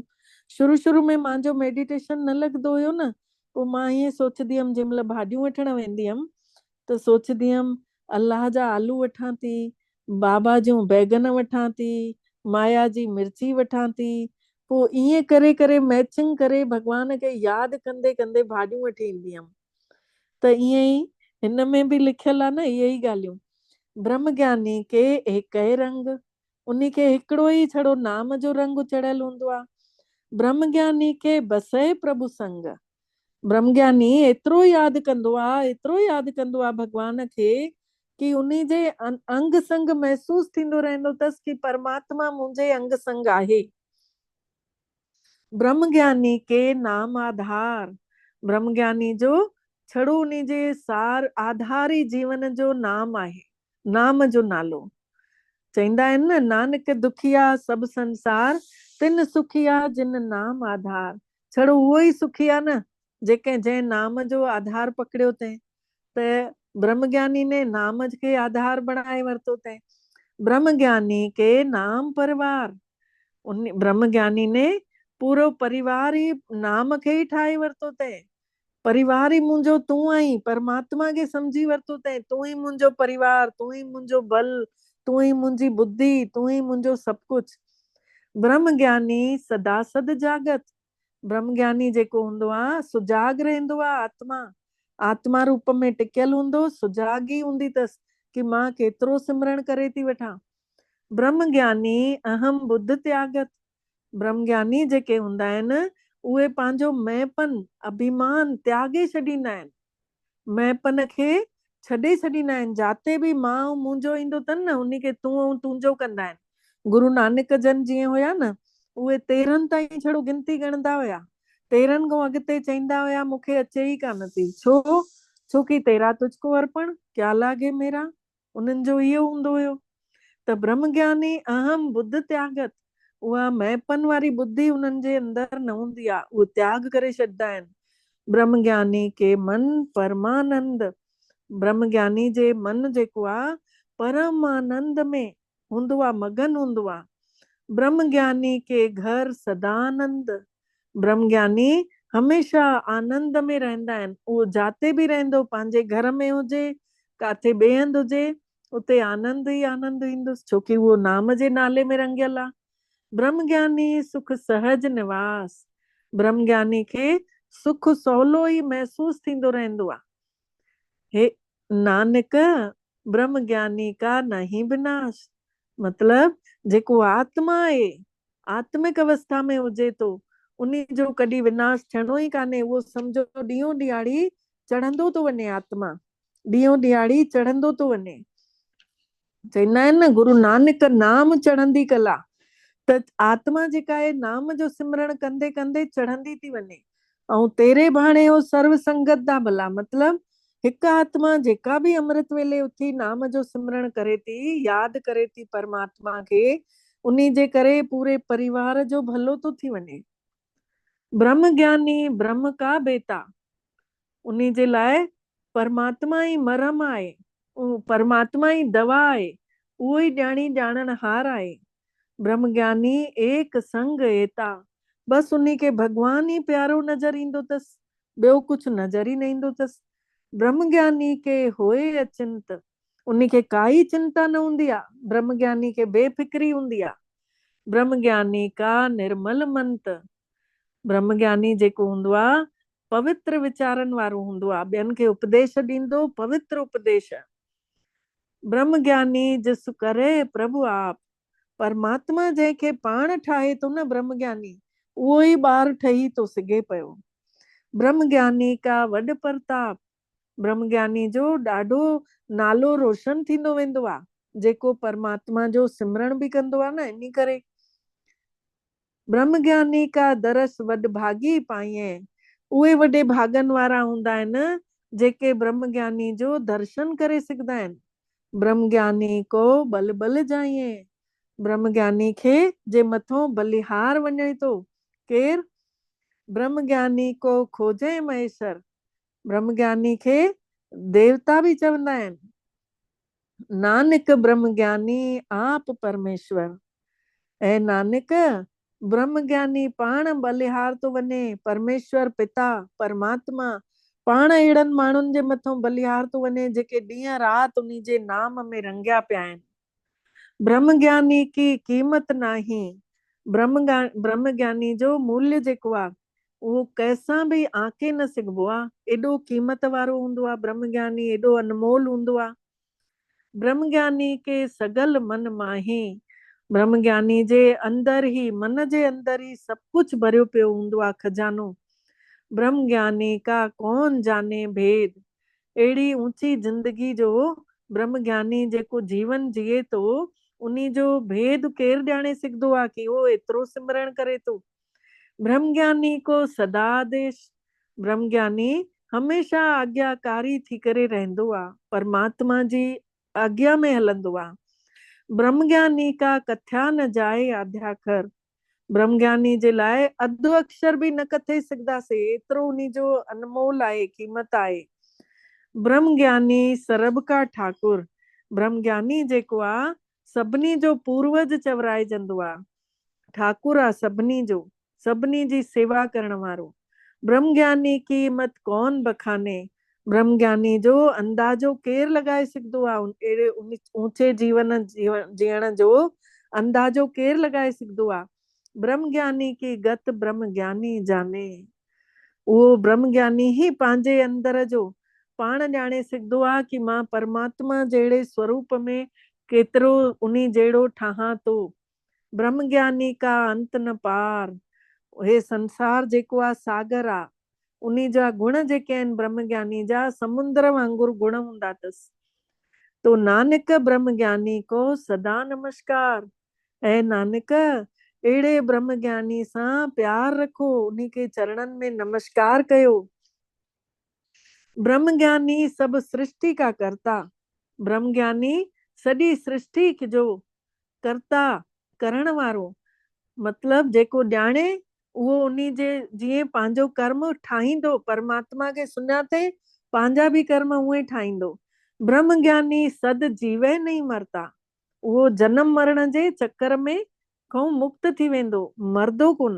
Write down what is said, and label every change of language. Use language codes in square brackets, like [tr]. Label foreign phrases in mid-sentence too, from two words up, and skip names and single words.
[sd] शुरू शुरू में मुंहिंजो मेडिटेशन न लॻंदो हुयो न, पोइ मां ईअं सोचंदी हुयमि, जंहिं महिल भाॼियूं वठण वेंदी हुयमि त सोचंदी हुयमि अल्लाह जा आलू वठां थी, बाबा जूं बैगन वठां थी, माया जी मिर्ची वठां थी, पोइ ईअं करे करे मैचिंग करे भॻवान खे यादि कंदे कंदे भाॼियूं वठी ईंदी हुयमि। त ईअं ई हिन में बि लिखियल आहे न इहे ई ॻाल्हियूं, [pa] ਬ੍ਰਹਮ ਗਿਆਨੀ ਕੇ ਏਕ ਰੰਗ, [sd] उन्ही खे हिकिड़ो ई छड़ो नाम जो रंग चढ़ियल हूंदो आहे। [pa] ਬ੍ਰਹਮ ਗਿਆਨੀ ਕੇ ਬਸੇ ਪ੍ਰਭੁ ਸੰਗ, [sd] ब्रह्म ज्ञानी एतिरो यादि कंदो आहे, एतिरो यादि कंदो आहे भॻवान खे कि उन्ही जे अंग संग महसूस थींदो रहंदो अथसि कि परमात्मा मुंहिंजे अंग संग आहे। [pa] ਬ੍ਰਹਮ ਗਿਆਨੀ ਕੇ ਨਾਮ ਆਧਾਰ, [sd] ब्रह्म ज्ञानी जो छड़ो उन्ही जे सार आधार ई जीवन जो नाम आहे, नाम जो नालो। चईंदा आहिनि न, [pa] ਨਾਨਕ ਦੁਖੀਆ ਸਬ ਸੰਸਾਰ, ਤਿਨ ਸੁਖੀਆ ਜਿਨ ਨਾਮ ਆਧਾਰ। [sd] छड़ो उहो ई सुखी आहे न जेके जंहिं नाम जो आधार पकड़ियो अथई। त ब्रह्म ज्ञानी ने नाम के आधार बनाए वरतो अथई। [pa] ਬ੍ਰਹਮ ਗਿਆਨੀ ਕੇ ਨਾਮ ਪਰਿਵਾਰ, [sd] उन ब्रह्म ज्ञानी ने पूरो परिवार ही नाम खे ही ठाहे वरतो अथई। परिवार ही मुंहिंजो तूं आहीं, परमात्मा खे समझी वरतो अथई, तूं ही मुंहिंजो परिवार, तूं ही मुंहिंजो बल, तूं ही मुंहिंजी बुद्धि, तूं ही मुंहिंजो सब कुछ। [pa] ਬ੍ਰਹਮ ਗਿਆਨੀ ਸਦਾ ਸਦ ਜਾਗਤ, [sd] ब्रह्म ज्ञानी जेको हूंदो आहे सुजाग रहंदो आहे, आत्मा आत्मा रूप में टिकियल हूंदो, सुजाग ही हूंदी अथसि कि मां केतिरो सिमरन करे थी वठां। [pa] ਬ੍ਰਹਮ ਗਿਆਨੀ ਅਹਮ ਬੁੱਧ ਤਿਆਗਤ, [sd] ब्रह्म ज्ञानी जेके हूंदा आहिनि उहे पंहिंजो मैंपन अभिमान त्यागे छॾींदा आहिनि, मैंपन खे छॾे छॾींदा आहिनि। जाते बि मां ऐं मुंहिंजो ईंदो अथनि न, उन खे तूं ऐं तुंहिंजो कंदा आहिनि। गुरु नानक जन जीअं हुया न, उहे 13 ताईं छड़ो गिनती ॻणंदा हुया, 13 खां अॻिते चईंदा हुया मूंखे अचे ई कान थी। [hi] छो कि तेरा तुझको अर्पण क्या लागे मेरा, [sd] उन्हनि जो इहो हूंदो हुयो। [pa] ਤ ਬ੍ਰਹਮ ਗਿਆਨੀ ਅਹਮ ਬੁੱਧ ਤਿਆਗਤ, [sd] उहा मैंपन वारी बुद्धि उन्हनि जे अंदर न हूंदी आहे, उहो त्याग करे छॾंदा आहिनि। [pa] ਬ੍ਰਹਮ ਗਿਆਨੀ ਕੇ ਮਨ ਪਰਮਾਨੰਦ, [sd] ब्रह्म ज्ञानी जे मन जेको आहे परमानंद में हूंदो आहे, मगन हूंदो आहे। [pa] ਬ੍ਰਹਮ ਗਿਆਨੀ ਕੇ ਘਰ ਸਦਾਨੰਦ, [sd] ब्रह्म ज्ञानी हमेशा आनंद में रहंदा आहिनि। उहो जाते बि रहंदो, पंहिंजे घर में हुजे, काथे ॿिए हंधि हुजे, उते आनंद ई आनंद ईंदुसि, छोकी उहो नाम जे नाले में रंगियल आहे। [pa] ਬ੍ਰਹਮ ਗਿਆਨੀ ਸੁਖ ਸਹਜ ਨਿਵਾਸ, [sd] ब्रह्म ज्ञानी खे सुख सवलो ई महसूस थींदो रहंदो आहे। [pa] ਹੇ ਨਾਨਕ ਬ੍ਰਹਮ ਗਿਆਨੀ ਕਾ ਨਹੀਂ ਵਿਨਾਸ਼, [sd] मतलब जेको आत्मा आहे, आत्मिक अवस्था में हुजे तो, उन्ही जो कॾहिं विनाश थियणो ई कान्हे। उहो सम्झो ॾींहों ॾियारी चढ़ंदो थो वञे, आत्मा ॾींहों ॾियारी चढ़ंदो थो वञे। चईंदा आहिनि न, [pa] ਗੁਰੂ ਨਾਨਕ ਨਾਮ ਚੜ੍ਹਦੀ ਕਲਾ, [sd] त आत्मा जेका आहे नाम जो सिमरण कंदे कंदे चढ़ंदी थी वञे। ऐं [pa] ਤੇਰੇ ਭਾਣੇ ਹੋ ਸਰਵ ਸੰਗਤ ਦਾ ਭਲਾ, [sd] मतलब हिक आत्मा जेका भी अमृत वेले उथी नाम जो सिमरण करे थी, याद करे थी परमात्मा खे, उन्ही जे करे पूरे परिवार जो भलो तो थी वञे। [pa] ਬ੍ਰਹਮ ਗਿਆਨੀ ਬ੍ਰਹਮ ਕਾ ਬੇਟਾ, [sd] उन्ही जे लाइ परमात्मा ही मरम आहे, परमात्मा ही दवा आहे, उहो ही ॼाणी ॼाणण हार आहे। [pa] ਬ੍ਰਹਮ ਗਿਆਨੀ ਏਕ ਸੰਗ ਏਤਾ, [sd] बस उन्ही के भगवान ही प्यारो नजर ईंदो अथसि, ॿियो कुछ नजर ही न ईंदो अथसि। [pa] ਬ੍ਰਹਮ ਗਿਆਨੀ ਕੇ ਹੋਏ ਅਚਿੰਤ, [sd] उन्ही खे काई चिंता न हूंदी आहे, ब्रह्म ज्ञानी खे बेफिक्री हूंदी आहे। [pa] ਬ੍ਰਹਮ ਗਿਆਨੀ ਕਾ ਨਿਰਮਲ ਮੰਤ, [sd] ब्रह्म ज्ञानी जेको हूंदो आहे पवित्र विचारन वारो हूंदो आहे, ॿियनि खे उपदेश ॾींदो, पवित्र उपदेश। [pa] ਬ੍ਰਹਮ ਗਿਆਨੀ ਜਿਸ ਕਰੇ ਪ੍ਰਭੁ ਆਪ, [sd] परमात्मा जंहिंखे पाण ठाहे थो न ब्रह्म ज्ञानी, उहो ई ॿार ठही थो सघे पियो। [pa] ਬ੍ਰਹਮ ਗਿਆਨੀ ਕਾ ਵਡ ਪ੍ਰਤਾਪ, [sd] ब्रह्म ज्ञानी जो ॾाढो नालो रोशन थींदो वेंदो आहे, जेको परमात्मा जो सिमरण बि कंदो आहे न, इन करे। [pa] ਬ੍ਰਹਮ ਗਿਆਨੀ ਕਾ ਦਰਸ ਵਡ ਭਾਗੀ ਪਾਈਐ, [sd] उहे वॾे भागन वारा हूंदा आहिनि जेके ब्रह्म ज्ञानी जो दर्शन करे सघंदा आहिनि। [pa] ਬ੍ਰਹਮ ਗਿਆਨੀ ਕੋ ਬਲ ਬਲ ਜਾਈਐ, [sd] ब्रह्म ज्ञानी खे जे मथों बलिहार वञे थो, केर? [pa] ਬ੍ਰਹਮ ਗਿਆਨੀ ਕੋ ਖੋਜੇ ਮਹੇਸ਼ਵਰ। [sd] ब्रह्म ज्ञानी खे देवता भी चवंदा आहिनि। [pa] ਨਾਨਕ ਬ੍ਰਹਮ ਗਿਆਨੀ ਆਪ ਪਰਮੇਸ਼ਵਰ। [sd] ऐं नानक ब्रह्म ज्ञानी पाण बलिहार तो वञे, परमेश्वर पिता परमात्मा पाण अहिड़नि माण्हुनि जे मथां बलिहार तो वञे जेके ॾींहं राति उन्ही जे नाम में रंगिया पिया आहिनि। [pa] ਬ੍ਰਹਮ ਗਿਆਨੀ ਕੀ ਕੀਮਤ ਨਾਹੀ। [sd] ब्रह्म ज्ञानी जो मूल्य जेको आहे उहो कंहिंसां बि आंके न सघिबो आहे। एॾो क़ीमत वारो हूंदो आहे ब्रह्म ज्ञानी, एॾो अनमोल हूंदो आहे। [pa] ਬ੍ਰਹਮ ਗਿਆਨੀ ਕੇ ਸਗਲ ਮਨ ਮਾਹੀ। [sd] ब्रह्म ज्ञानी जे अंदर ही, मन जे अंदर ही सब कुछ भरियो पियो हूंदो आहे, खजानो। [pa] ਬ੍ਰਹਮ ਗਿਆਨੀ ਕਾ ਕੌਨ ਜਾਨੇ ਭੇਦ। [sd] अहिड़ी ऊंची जिंदगी जो ब्रह्म ज्ञानी जेको जीवन जिए थो, उन्ही जो भेद केरु ॼाणे सघंदो आहे कि उहो एतिरो सिमरण करे थो। [pa] ਬ੍ਰਹਮ ਗਿਆਨੀ ਕੋ ਸਦਾ ਆਦੇਸ਼। [sd] ब्रह्म ज्ञानी हमेशा आज्ञाकारी थी करे रहंदो आहे, परमात्मा जी आज्ञा में हलंदो आहे। [pa] ਬ੍ਰਹਮ ਗਿਆਨੀ ਕਾ ਕਥਿਆ ਨ ਜਾਏ ਆਧਿਆਕਰ। [sd] ब्रह्म ज्ञानी जे लाइ अधु अक्षर बि न कथे सघंदासीं, एतिरो उन्ही जो अनमोल आहे, क़ीमत आहे। [pa] ਬ੍ਰਹਮ ਗਿਆਨੀ ਸਰਬ ਕਾ ਠਾਕੁਰ। [sd] ब्रह्म ज्ञानी जेको आहे सभिनी जो पूर्वज चवराइजंदो आहे, ठाकुर आहे सभिनी जो, सभिनी जी सेवा करण वारो। [pa] ਬ੍ਰਹਮ ਗਿਆਨੀ ਕੀ ਮਤ ਕੌਨ ਬਖਾਨੇ। [sd] ब्रह्म ज्ञानी जो अंदाजो केरु लॻाए सघंदो आहे, अहिड़े ऊंचे जीवन जीअण जो अंदाजो केरु लॻाए सघंदो आहे। [pa] ਬ੍ਰਹਮ ਗਿਆਨੀ ਕੀ ਗਤ ਬ੍ਰਹਮ ਗਿਆਨੀ ਜਾਨੇ। [sd] उहो ब्रह्म ज्ञानी ही पंहिंजे अंदर जो पाण ॼाणे सघंदो आहे कि मां परमात्मा जहिड़े स्वरूप में केतिरो उन्ही जहिड़ो ठाहां थो। [pa] ਬ੍ਰਹਮ ਗਿਆਨੀ ਕਾ ਅੰਤ ਨ ਪਾਰ। [sd] हे संसार जेको आहे सागर आहे, उन्ही जा गुण जेके आहिनि ब्रह्म ज्ञानी जा समुंद्र वांगुरु गुण हूंदा अथसि। [pa] ਤੋ ਨਾਨਕ ਬ੍ਰਹਮ ਗਿਆਨੀ ਕੋ ਸਦਾ ਨਮਸਕਾਰ। [sd] ऐं नानक अहिड़े ब्रह्म ज्ञानी सां प्यार रखो, उन्ही के चरणनि में नमस्कार कयो। [pa] ਬ੍ਰਹਮ ਗਿਆਨੀ ਸਬ ਸ੍ਰਿਸ਼ਟੀ ਕਾ ਕਰਤਾ। [sd] ब्रह्म ज्ञानी सॼी सृष्टि जो करता, करण वारो, मतलब जेको ॼाणे उहो उन्ही जे जीअं पंहिंजो कर्म ठाहींदो, परमात्मा खे सुञाते पंहिंजा बि कर्म उहे ठाहींदो। [pa] ਬ੍ਰਹਮ ਗਿਆਨੀ ਸਦ ਜੀਵੇ ਨਹੀਂ ਮਰਤਾ। [sd] उहो जन्म मरण जे चक्कर में खां मुक्त थी वेंदो, मरदो कोन।